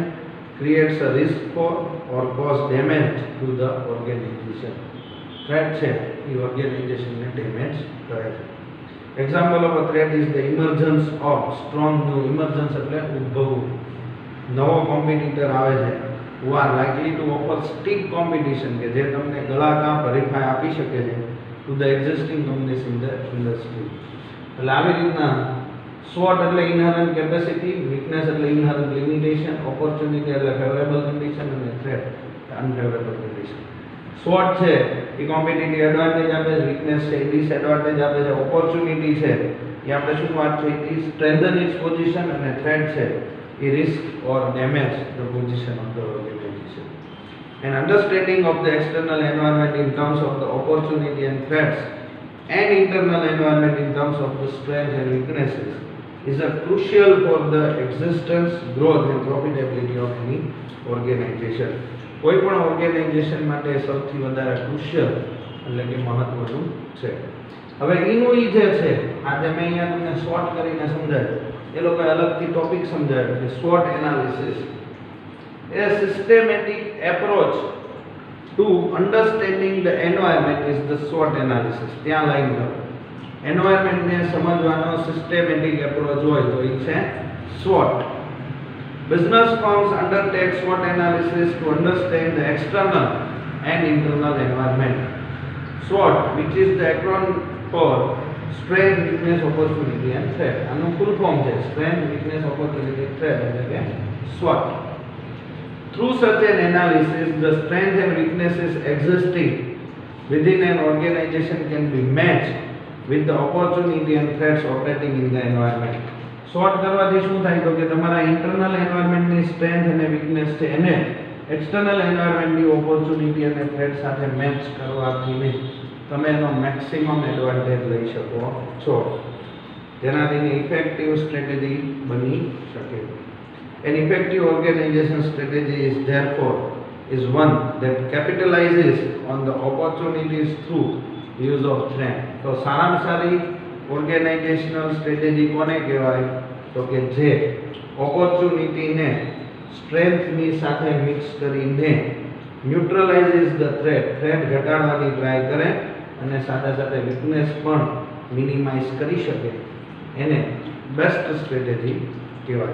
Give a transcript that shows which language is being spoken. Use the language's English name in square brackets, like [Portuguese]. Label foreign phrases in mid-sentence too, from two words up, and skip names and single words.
[English] creates a risk for or cause damage to the organization. [Gujarati] થ્રેટ છે એ ઓર્ગેનાઇઝેશનને ડેમેજ કરે છે. [English] example of a threat is the emergence of strong new. [Gujarati] ઇમર્જન્સ એટલે ઉદ્ભવવું. નવો કોમ્પિટિટર આવે છે [English] who are likely to offer stiff competition, [Gujarati] કે જે તમને ગળા કાપ હરીફાઈ આપી શકે છે [English] to the existing companies in the industry. [Gujarati] એટલે આવી રીતના SWOT એટલે [English] inherent capacity, [Gujarati] વીકનેસ એટલે [English] inherent limitation, [Gujarati] ઓપોર્ચ્યુનિટી એટલે [English] favourable condition [Gujarati] અને થ્રેટ [English] unfavourable condition. [Gujarati] SWOT છે એ [English] competitive advantage [Gujarati] આપે છે, વીકનેસ છે એ ડિસએડવાન્ટેજ આપે છે, ઓપોર્ચ્યુનિટી છે એ આપણે શું વાત થઈ હતી? [English] strengthen its position, [Gujarati] અને થ્રેટ છે એ [English] risk or damage the position of the organization. And understanding of the external environment in terms of the opportunity and threats and internal environment in terms of the strengths and weaknesses is a crucial for the existence, growth and profitability of any organization. [Gujarati] કોઈ પણ ઓર્ગેનાઇઝેશન માટે સૌથી વધારે ક્રુશિયલ એટલે કે મહત્વનું છે. હવે એનું ઈ જે છે આજે મેં અહીંયા તમને શોર્ટ કરીને સમજાવ્યું, એ લોકોએ અલગથી ટોપિક સમજાવ્યો કે SWOT એનાલિસિસ. [English] A systematic approach to understanding the environment is the SWOT analysis. [Gujarati] ત્યાં લાઈન કરો. એન્વાયરમેન્ટને સમજવાનો [English] systematic approach [Gujarati] હોય તો એ છે SWOT. [English] Business firms undertake SWOT analysis to understand the external and internal environment. SWOT, which is the acronym for Strength, Weakness, Opportunity and Threat. [Gujarati] આનું [English] full form [Gujarati] છે [English] Strength, Weakness, Opportunity, Threat [Gujarati] એટલે કે SWOT. [English] Through such an analysis, the strengths and weaknesses existing within an organization can be matched with the opportunity and threats operating in the environment. [Gujarati] શોર્ટ કરવાથી શું થાય તો કે તમારા ઇન્ટરનલ એન્વાયરમેન્ટની સ્ટ્રેન્થ અને વીકનેસ છે એને એક્સટર્નલ એન્વાયરમેન્ટની ઓપોર્ચ્યુનિટી અને થ્રેટ સાથે મેચ કરવાથી તમે એનો [English] maximum advantage [Gujarati] લઈ શકો છો, જેનાથી [English] effective strategy [Gujarati] બની શકે. [English] An effective organization strategy is therefore one that capitalizes on the opportunities through use of strength. [Gujarati] તો સારામાં સારી [English] organizational strategy [Gujarati] કોને કહેવાય તો કે જે ઓપોર્ચ્યુનિટીને સ્ટ્રેન્થની સાથે મિક્સ કરીને [English] neutralizes the threat [Gujarati] ઘટાડવાની ટ્રાય કરે અને સાથે સાથે વીકનેસ પણ મિનિમાઇઝ કરી શકે, એને [English] best strategy [Gujarati] કહેવાય.